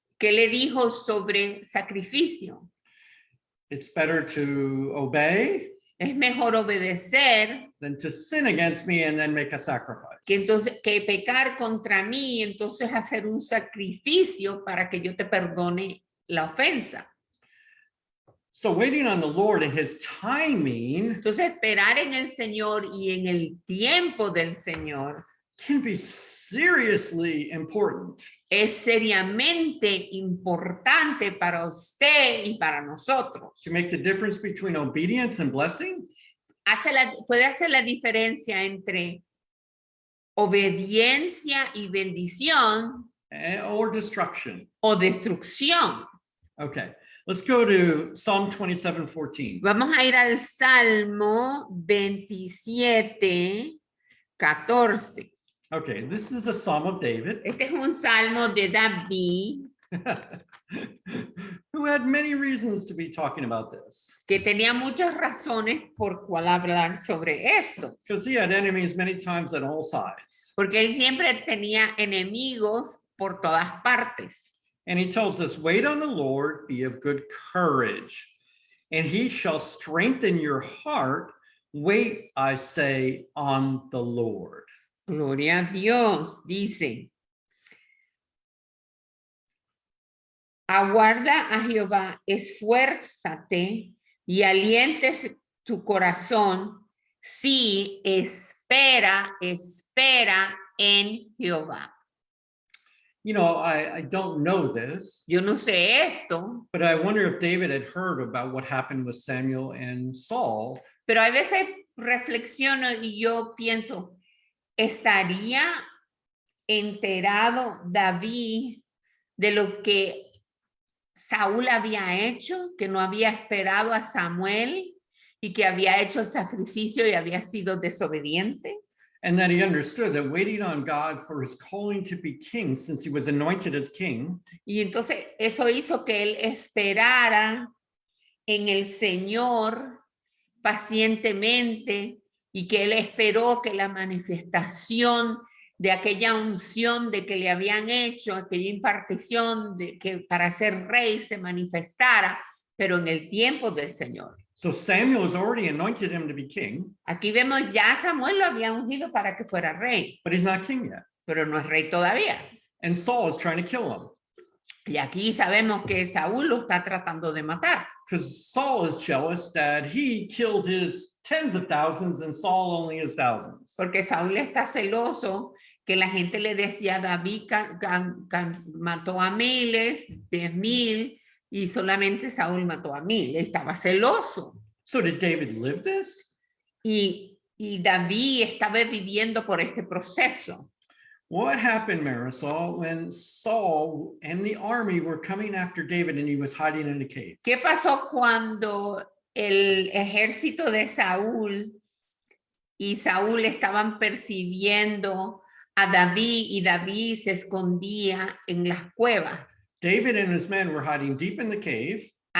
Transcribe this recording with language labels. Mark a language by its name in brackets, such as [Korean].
[Spanish] ¿Qué le dijo sobre sacrificio? [English] It's better to obey [Spanish] Es mejor obedecer [English] than to sin against me and then make a sacrifice. [Spanish] que pecar contra mí, entonces hacer un sacrificio para que yo te perdone la ofensa. [English] So waiting on the Lord and his timing [Spanish] Entonces esperar en el Señor y en el tiempo del Señor [English] can be seriously important. [Spanish] es seriamente importante para usted y para nosotros. [English] To make the difference between obedience and blessing. [Spanish] Puede hacer la diferencia entre obediencia y bendición [English] Or destruction. [Spanish] o destrucción. [English] Okay, let's go to Psalm 27:14. [Spanish] Vamos a ir al Salmo 27:14. [English] Okay, this is a Psalm of David [Spanish] Este es un salmo de David [English] who had many reasons to be talking about this. [Spanish] que tenía muchas razones por cual hablar sobre esto. [English] Because he had enemies many times on all sides. [Spanish] Porque él siempre tenía enemigos por todas partes. [English] And he tells us, wait on the Lord, be of good courage, and he shall strengthen your heart. Wait, I say, on the Lord. [Spanish] Gloria a Dios, dice. Aguarda a Jehová, esfuérzate y alientes tu corazón. Sí, espera en Jehová. [English] You know, I don't know this, [Spanish] Yo no sé esto, [English] but I wonder if David had heard about what happened with Samuel and Saul. [Spanish] pero a veces reflexiono y yo pienso, ¿estaría enterado David de lo que Saúl había hecho, que no había esperado a Samuel y que había hecho el sacrificio y había sido desobediente? [English] And that he understood that waiting on God for his calling to be king, since he was anointed as king, [Spanish] Y entonces eso hizo que él esperara en el Señor pacientemente y que él esperó que la manifestación de aquella unción de que le habían hecho, aquella impartición de que para ser rey se manifestara, pero en el tiempo del Señor. [English] so Samuel has already anointed him to be king, [Spanish] Aquí vemos ya Samuel lo había ungido para que fuera rey, [English] but he's not king yet. [Spanish] pero no es rey todavía. [English] And Saul is trying to kill him [Spanish] Y aquí sabemos que Saúl lo está tratando de matar, [English] because Saul is jealous that he killed his tens of thousands and Saul only his thousands. [Spanish] porque Saúl está celoso que la gente le decía David mató a miles, 10,000, y solamente Saúl mató a 1,000. Él estaba celoso. [English] So did David live this? [Spanish] Y David estaba viviendo por este proceso. [English] What happened, Marisol, when Saul and the army were coming after David and he was hiding in a cave? [Spanish] ¿Qué pasó cuando el ejército de Saúl y Saúl estaban persiguiendo a David y David se escondía en las cuevas? [English] David and his men were hiding deep in the cave.